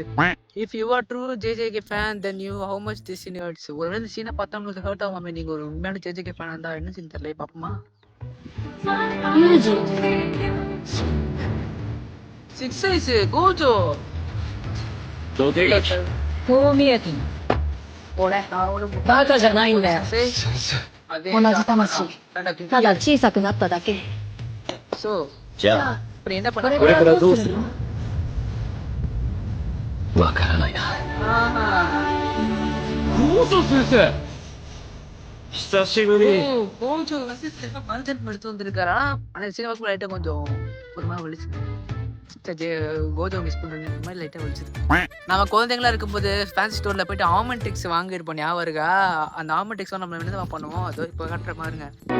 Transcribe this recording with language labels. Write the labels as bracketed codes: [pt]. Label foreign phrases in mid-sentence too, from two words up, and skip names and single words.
[en] If you are true JJK fan then you how much this scene hurts. [ta] ஒருவேளை இந்த சீனை பார்த்தா உங்களுக்கு ஹர்ட் ஆகாம நீங்க ஒரு உண்மையான JJK fan இருந்தா என்ன சீன் தெரியல பாப்போமா? [en] 6 size கோஜோ. [ja] こう見えても俺バカじゃないんだよ。同じ魂。ただ小さくなっただけ。 So じゃあ、 [ta] அப்புறம் என்ன பண்ண? [ja] これからどうするの？わからないな。ゴージョ先生。久しぶり。 [ta] கோஜோ வந்து மனுஷன் எடுத்து வந்திருக்காரா? ஆனா சினிமாக்கு லைட்டா கொஞ்சம் ஒரு மாதிரி வலிச்சு. கோஜோ மிஸ் பண்றேன் இந்த மாதிரி லைட்டா வலிச்சுது. நம்ம குழந்தைங்களா இருக்கும்போது [en] fancy storeல [ta] போயிட்டு ஆல்மண்ட் வாங்கிருப்போம், ஞாபகம் இருக்கா? அந்த ஆல்மண்ட் நம்ம என்ன பண்ணுவோம்? அதோ இப்போ காட்டுற பாருங்க.